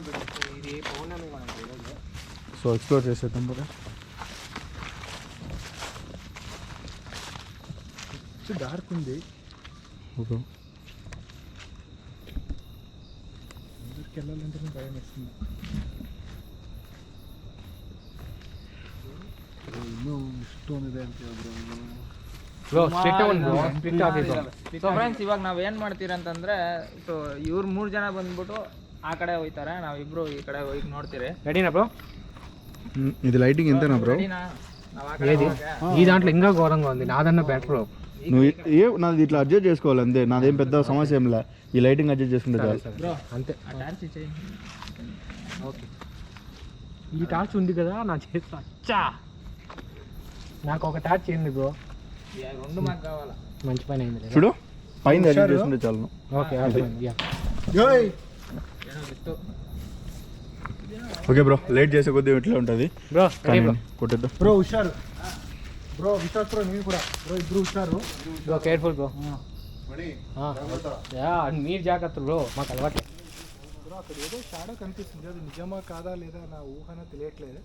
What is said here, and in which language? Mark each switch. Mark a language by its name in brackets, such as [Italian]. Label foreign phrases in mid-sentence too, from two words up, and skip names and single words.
[Telugu] ఇది పౌర్ణమి కూడా అంట ఈరోజు. [English] so explore [Telugu] చేసేద్దాం బ్రో. డార్క్ ఉంది. ఓకే ఊరికి వెళ్ళాలంటే భయం వేస్తుంది. [Kannada] ಇನ್ನೂ ಇಷ್ಟೊಂದಿದೆ ಅಂತ ಹೇಳಿದ್ರು. ಬ್ರೋ ಸ್ಟ್ರಿಕ್ಟ್ ಒಂದು ಬ್ರೋ ಸ್ಟ್ರಿಕ್ಟ್ ಆಗಿದೆ. [English] so friends, [Kannada] ಇವಾಗ ನಾವು ಏನು ಮಾಡ್ತೀರ ಅಂತಂದ್ರೆ, ಸೊ ಇವ್ರು 3 ಜನ ಬಂದ್ಬಿಟ್ಟು ಆ ಕಡೆ ಹೋಗ್ತಾರೆ, ನಾವಿಬ್ರು ಈ ಕಡೆ ಹೋಗಿ ನೋಡ್ತೀರಿ. [Telugu] రెడీనా బ్రో? ఇది లైటింగ్ ఎంతేనా బ్రో? [Kannada] ರೆಡಿನಾ? ನಾವು ಆ ಕಡೆ [Telugu] ఏది ఈ దాంట్లో ఇంకా ఘోరంగా ఉంది, నాదన్న బెటర్. నువ్వు నాది ఇట్లా అడ్జస్ట్ చేసుకోవాలి అంతే, నాదేం పెద్ద సమస్య ఏం లే. ఈ లైటింగ్ అడ్జస్ట్ చేసుకుంటే చాలు బ్రో అంతే. ఆ టార్చ్ ఇచ్చేయి. ఓకే, ఈ టార్చ్ ఉంది కదా నా చేతిలో. అచ్చా, నాకు ఒక టార్చ్ చేయండి బ్రో. ఈ 2 మాకు కావాలా? మంచి పని అయింది. చూడు పైన అడ్జస్ట్ చేసుకుంటే చాలు. [English] okay ya. [Kannada] ಏನೋ ಬಿತ್ತು. [Telugu] ఓకే బ్రో, లేట్ చేసే కొద్దీ ఇట్లా ఉంటుంది బ్రో రెడీ బ్రో. కొట్టేద్దాం. బ్రో హుషారు బ్రో, విశ్వాస్ బ్రో, నేను కూడా బ్రో, ఇద్దరు హుషారు. బ్రో కేర్ఫుల్ బ్రో. మణి యా మీరు జాగ్రత్త బ్రో, మాకు అలవాటు. బ్రో అక్కడ ఏదో షాడో కనిపిస్తుంది, అది నిజమా కాదా లేదా నా ఊహన తెలియట్లేదు.